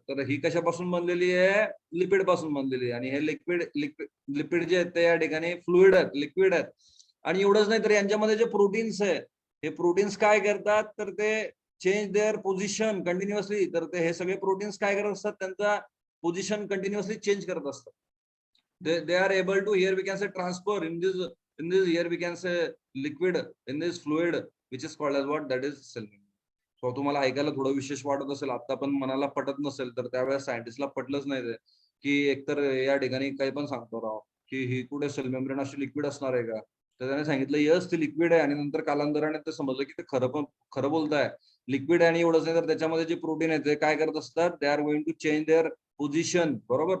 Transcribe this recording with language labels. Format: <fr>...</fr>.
<mr>तर ही कशापासून बनलेली आहे, लिपिड पासून बनलेली आहे. आणि हे लिपिड जे आहेत ते या ठिकाणी फ्लुइड आहेत, लिक्विड आहेत. आणि एवढंच नाही, तर यांच्यामध्ये जे प्रोटीन्स आहे, हे प्रोटीन्स काय करतात, तर ते</mr> <en>Change their position continuously.</en> <mr>तर ते हे सगळे प्रोटीन्स काय करत असतात, त्यांचा पोझिशन कंटिन्युअसली चेंज करत असतात.</mr> <en>they are able to, here we can say, transfer in this here we can say liquid, in this fluid, which is called as what, that is cell membrane.</en> <mr>So तुम्हाला ऐकायला थोडं विशेष वाटत असेल, आता पण मनाला पटत नसेल, तर त्यावेळेस सायंटिस्टला पटलंच नाही ते, की एकतर या ठिकाणी काही पण सांगतो राव की ही कुठे सेल मेम्ब्रेन अशी लिक्विड असणार आहे का. तर त्याने सांगितलं यस ती लिक्विड आहे. आणि नंतर कालांतराने ते समजलं की ते खरं बोलताय, लिक्विड आहे. आणि एवढंच नाही, तर त्याच्यामध्ये जे प्रोटीन आहे ते काय करत असतात,</mr> <en>they are going to change their position,</en> <mr>बरोबर.</mr>